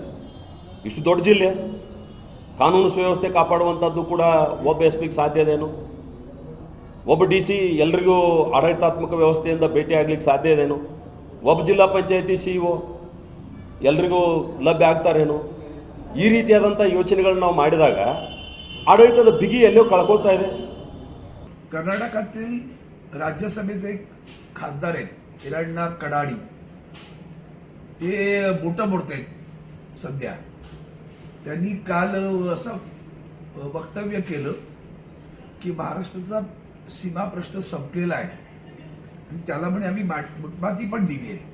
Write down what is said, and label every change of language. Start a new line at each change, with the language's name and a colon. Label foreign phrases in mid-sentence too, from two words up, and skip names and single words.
Kannada: ಇಷ್ಟು ದೊಡ್ಡ ಜಿಲ್ಲೆ, ಕಾನೂನು ಸುವ್ಯವಸ್ಥೆ ಕಾಪಾಡುವಂಥದ್ದು ಕೂಡ ಒಬ್ಬ ಎಸ್.ಪಿಗೆ ಸಾಧ್ಯ ಇದೇನು? ಒಬ್ಬ DC ಎಲ್ರಿಗೂ ಆಡಳಿತಾತ್ಮಕ ವ್ಯವಸ್ಥೆಯಿಂದ ಭೇಟಿ ಆಗ್ಲಿಕ್ಕೆ ಸಾಧ್ಯ ಇದೇನು? ಒಬ್ಬ ಜಿಲ್ಲಾ ಪಂಚಾಯತಿ CEO ಎಲ್ರಿಗೂ ಲಭ್ಯ ಆಗ್ತಾರೇನು? ಈ ರೀತಿಯಾದಂಥ ಯೋಚನೆಗಳನ್ನ ನಾವು ಮಾಡಿದಾಗ ಆಡಳಿತದ ಬಿಗಿ ಎಲ್ಲೋ ಕಳ್ಕೊಳ್ತಾ ಇದೆ.
Marathi: कर्नाटकातील राज्यसभेचे एक खासदार आहेत हिरण्णा कडाडी, ते बोटं मोडतायत सध्या. त्यांनी काल असं वक्तव्य केलं की महाराष्ट्राचा सीमा प्रश्न संपलेला आहे आणि त्याला म्हणे आम्ही मुठमाती पण दिली आहे.